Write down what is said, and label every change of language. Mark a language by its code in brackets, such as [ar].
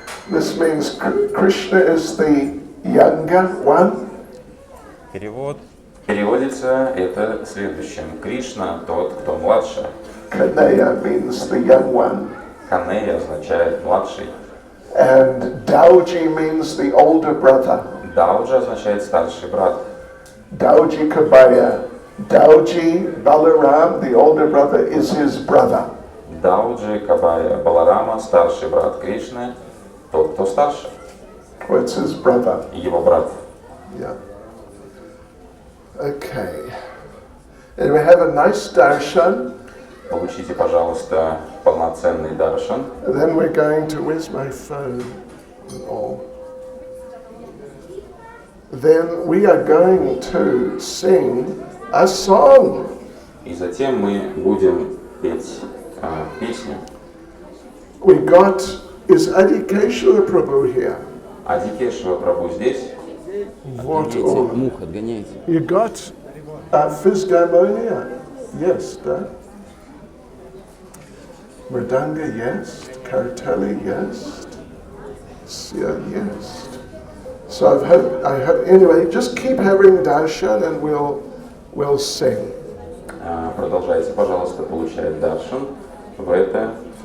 [en] This means Krishna is the younger one. [ru] Перевод. Переводится это следующим. Кришна тот, кто младше. [en] Kanhaiya means the young one. [ru] Канея означает младший. [en] And Dauji means the older brother. [ru] Дауджа означает старший брат. [hi] Dauji Kabaya. [en] Dauji Balaram, the older brother, is his brother. [ru] Дауджи Кабая Баларама, старший брат Кришны, тот, кто старше. [en] Well, it's his brother. [ru] Его брат. [en] Yeah. Okay. And we have a nice darshan. [ru] Получите, пожалуйста, полноценный даршан. [en] And then we're going to, where's my phone? Oh. Then we are going to sing a song. [ru] И затем мы будем петь песню. [en] We got, is Adikeshwara Prabhu here? [ru] Адикешвара Прабhu здесь. [en] What all? [ru] Мух отгоняйте. [en] You got Fisgarmonia? Yes, да? Mridanga, yes. Kartali, yes. Sya, yes. So I hope, anyway, just keep having darshan and we'll sing. [ru] Продолжайте, пожалуйста, получать даршан в это.